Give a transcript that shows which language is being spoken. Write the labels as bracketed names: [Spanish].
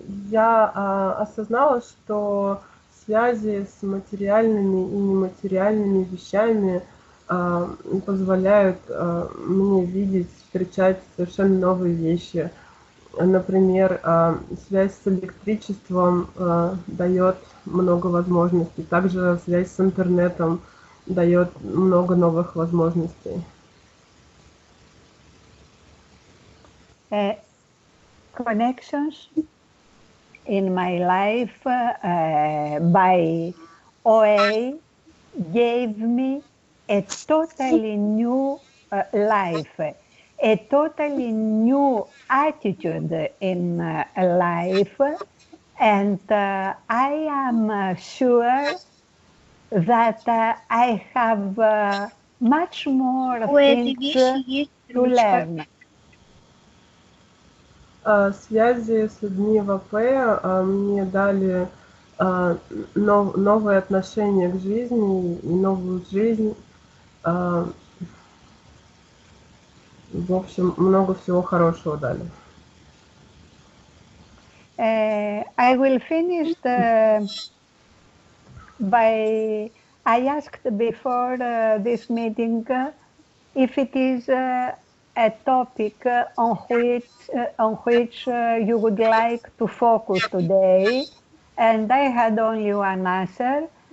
[Russian] Я осознала, что связи с материальными и нематериальными вещами позволяют мне видеть, встречать совершенно новые вещи. Например, связь с электричеством дает много возможностей. Также связь с интернетом дает много новых возможностей. [English] Connections in my life by OA gave me a totally new life, a totally new attitude in life, and I am sure that I have much more things to learn. [Russian] Связи с людьми в АП мне дали новые отношения к жизни и новую жизнь. В общем, много всего хорошего дали. [English] I will finish by, I asked before this meeting if it is a topic on which you would like to focus today, and I had only one answer.